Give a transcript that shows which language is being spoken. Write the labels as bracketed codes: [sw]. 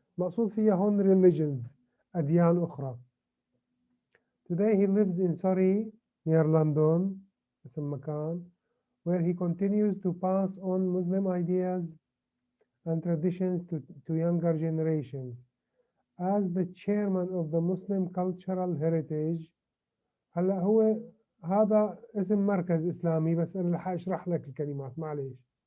[ar] مقصود فيها هون religions, أديان أخرى. [en] Today he lives in Surrey, near London, اسم مكان, where he continues to pass on Muslim ideas and traditions to younger generations. [ar] As the chairman of the Muslim Cultural Heritage, هلا هو هذا اسم مركز إسلامي, بس أنا رح أشرح لك الكلمات معليش.